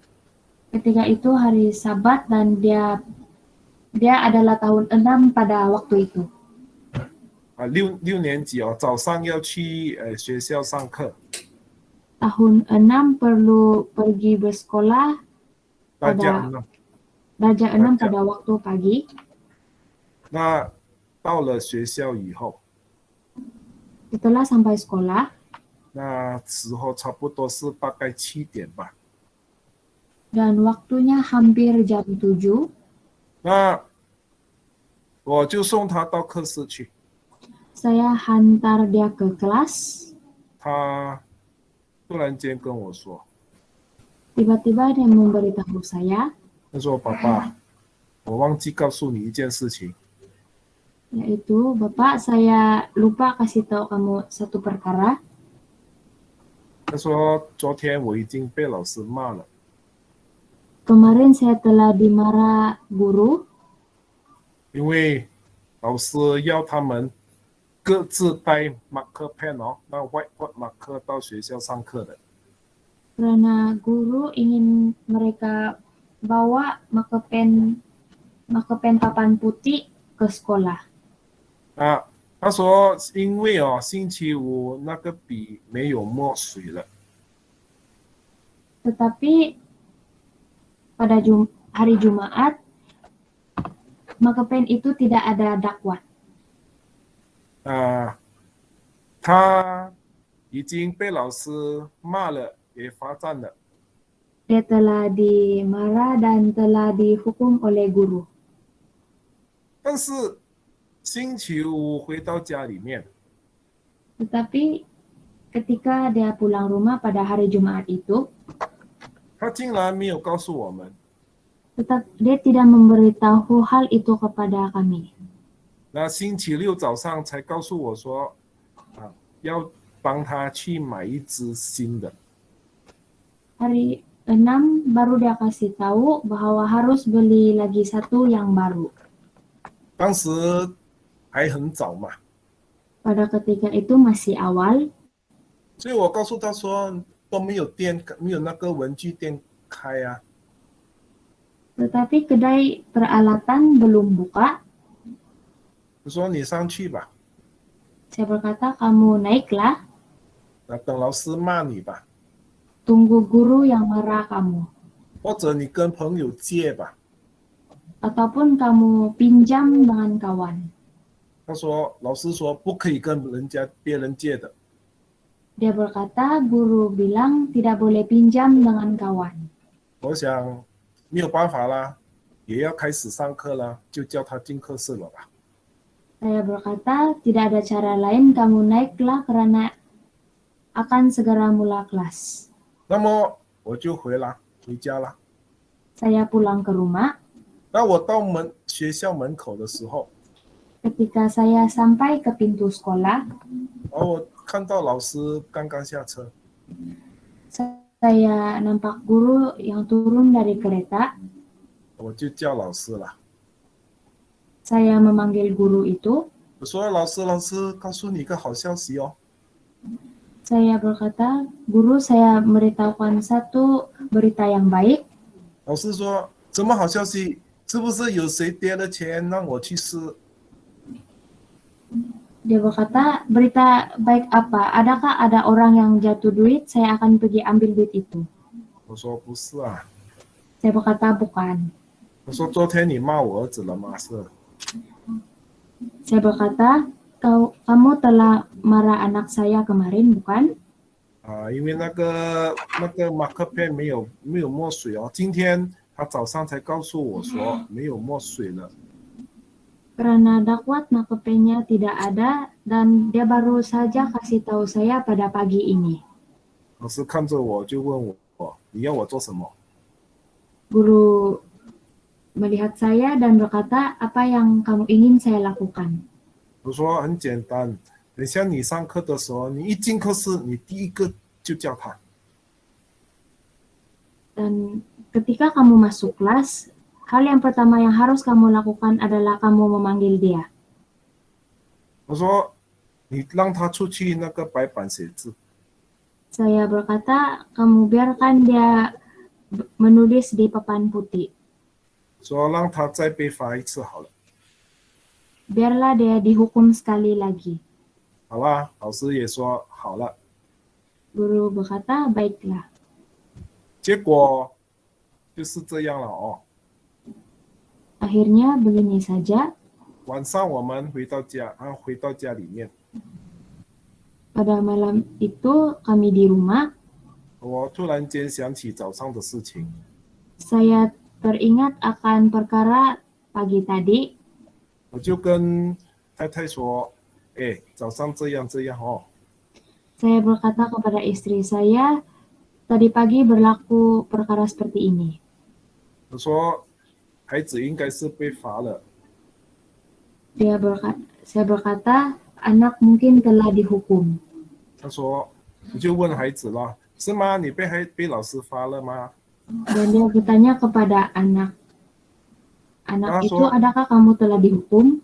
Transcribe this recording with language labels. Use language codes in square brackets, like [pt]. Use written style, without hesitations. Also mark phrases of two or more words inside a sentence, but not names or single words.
[ms] ketika itu hari Sabat dan dia adalah tahun 6 pada waktu itu. [zh] 6 年级早上要去学校上课。 [ms] Tahun 6 perlu pergi bersekolah [zh] 大家 [ms] Raja 6 pada waktu pagi. [zh] 那到了学校以后， [ms] Setelah sampai sekolah, [zh] 那时候差不多是大概7点吧。 [ms] dan waktunya hampir jam 7, [zh] 那我就送他到课室去。 [ms] saya hantar dia ke kelas. [zh] 他突然间跟我说， [ms] Tiba-tiba dia memberitahu saya, [zh] 他说：“爸爸，我忘记告诉你一件事情。 [ms] yaitu, Bapak, saya lupa kasih tahu kamu satu perkara. [zh] 他说昨天我已经被老师骂了， [ms] Kemarin saya telah dimarah guru [zh] 因为老师要他们各自带 [en] marker pen [zh] 那 [en] whiteboard marker [zh] 到学校上课的。 [ms] karena guru ingin mereka bawa [en] marker pen [ms] papan putih ke sekolah. [zh] 他说因为星期五那个笔没有墨水了， [ms] Tetapi pada hari Jumat, [en] marker pen [ms] itu tidak ada dakwat. [zh] 他已经被老师骂了，也罚站了。 [ms] Dia telah dimarah dan telah dihukum oleh guru. [zh] 但是星期五回到家里面， [ms] Tetapi ketika dia pulang rumah pada hari Jumat itu, [zh] 他竟然没有告诉我们。 [ms] dia tidak memberitahu hal itu kepada kami. [zh] 那星期六早上才告诉我说，要帮他去买一支新的。 [ms] 6 baru dia kasih tahu bahwa harus beli lagi satu yang baru. [zh] 当时还很早嘛， [ms] Pada ketika itu masih awal, [zh] 所以我告诉他说都没有店，没有那个文具店开啊。 [ms] tetapi kedai peralatan belum buka. [zh] 我说你上去吧， [ms] Saya berkata, kamu naiklah, [zh] 那等老师骂你吧， [ms] tunggu guru yang marah kamu. [zh] 或者你跟朋友借吧。 [ms] Ataupun kamu pinjam dengan kawan. [zh] 他说老师说不可以跟别人借的。 [ms] Dia berkata, guru bilang tidak boleh pinjam dengan kawan. [zh] 我想没有办法啦，也要开始上课了，就叫他进课室了吧。 [ms] Saya berkata, tidak ada cara lain, kamu naiklah karena akan segera mula kelas. [zh] 那么我就回家了。 [ms] Saya pulang ke rumah. [zh] 当我到学校门口的时候， [ms] Ketika saya sampai ke pintu sekolah, [zh] 然后我看到老师刚刚下车， [ms] saya nampak guru yang turun dari kereta. [zh] 我就叫老师了。 [ms] Saya memanggil guru itu. [zh] 我说老师，告诉你一个好消息哦。 [ms] Saya berkata, guru, saya memberitahukan satu berita yang baik. [zh] 老师说什么好消息？是不是有谁跌了钱让我去试？ [ms] Dia berkata, berita baik apa? Adakah ada orang yang jatuh duit? Saya akan pergi ambil duit itu. [zh] 我说不是啊。 [ms] Saya berkata, bukan. [zh] 我说昨天你骂我儿子了吗？是。 [ms] Saya berkata, kamu telah marah anak saya kemarin, bukan? [zh] 因为那个马克杯没有墨水哦，今天他早上才告诉我说没有墨水了。 [ms] Karena dakwat makepenya tidak ada dan dia baru saja kasih tahu saya pada pagi ini. [zh] 老师看着我就问我，你要我做什么？ [ms] Guru melihat saya dan berkata, apa yang kamu ingin saya lakukan? [zh] 我说很简单，等下你上课的时候，你一进课室，你第一个就叫他。 [ms] Dan ketika kamu masuk kelas, hal yang pertama yang harus kamu lakukan adalah kamu memanggil dia. [zh] 我说你让他出去那个白板写字。 [ms] Saya berkata, kamu biarkan dia menulis di papan putih. [zh] 说让他再被罚一次好了。 [ms] Biarlah dia dihukum sekali lagi. [zh] 好啦，老师也说好了。 [ms] Guru berkata, baiklah. [zh] 结果就是这样了哦。 [ms] Akhirnya begini saja. [zh] 晚上我们回到家里面， [ms] Pada malam itu kami di rumah. [zh] 我突然间想起早上的事情， [ms] Saya teringat akan perkara pagi tadi. [zh] 我就跟太太说：“哎，早上这样哦。” [ms] Saya berkata kepada istri saya, tadi pagi berlaku perkara seperti ini. [zh] 我说孩子应该是被罚了。 [ms] Saya berkata, anak mungkin telah dihukum. [zh] 他说，我就问孩子了，是吗？你被老师罚了吗？ [ms] Dan dia bertanya kepada anak. Anak itu, Langsung. adakah kamu telah dihukum?